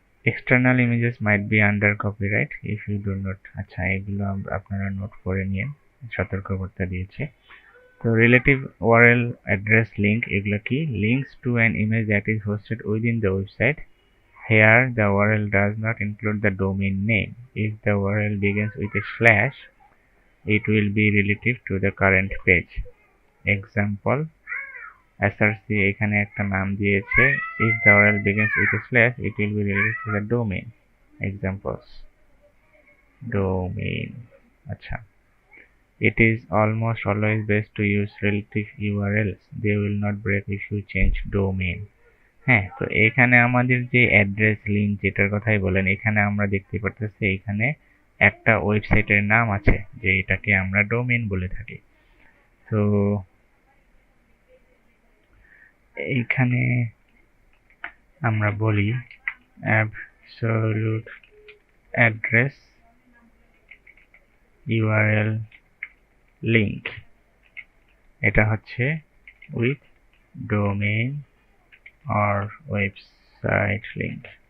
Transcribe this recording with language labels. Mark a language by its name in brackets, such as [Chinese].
[English] External images might be under copyright if you do not. [Bangla] আচ্ছা, এগুলো আপনারা note করে নিন, সতর্কবার্তা দিয়েছে। [English] তো relative URL address link, [Bangla] এগুলো কি? [English] Links to an image that is hosted within the website. Here the URL does not include the domain name. If the URL begins with a slash, it will be relative to the current page. Example, SRC [Bangla] এখানে একটা নাম দিয়েছে, [English] if the URL begins with a slash, it will be related to the domain. Examples, domain. আচ্ছা, it is almost always best to use relative URLs. They will not break if you change domain. [Bangla] হ্যাঁ, তো এখানে আমাদের যে address link যেটার কথাই বলেন, এখানে আমরা দেখতে পারতেছি এখানে একটা ওয়েবসাইটের নাম আছে যে এটাকে আমরা ডোমেইন বলে থাকি। তো এইখানে আমরা বলি অ্যাবসলিউট অ্যাড্রেস ইউআরএল লিঙ্ক, এটা হচ্ছে [English] With domain or website link.